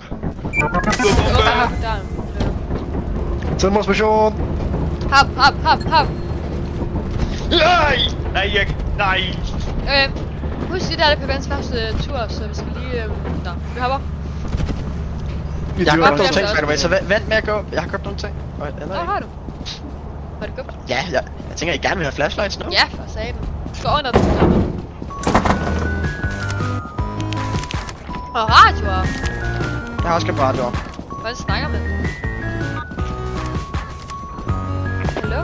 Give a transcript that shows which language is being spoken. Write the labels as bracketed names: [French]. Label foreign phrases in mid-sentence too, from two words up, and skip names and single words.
[Danish] Der. Selvmordsmission. Hop. Nej. Husk det der, det er PVN's første tur, så vi skal lige... Nå, vi hopper. Jeg har gør købt nogle det. ting, [English] by the way, [Danish] så vent med at gå. Jeg har købt nogle ting. Hvad har du? Har du købt? Ja, jeg tænker, I gerne vil have flashlights nu. Ja, for satan. Gå under den. Og radioer. Jeg har også købt radioer. Hvordan snakker man? Hallo?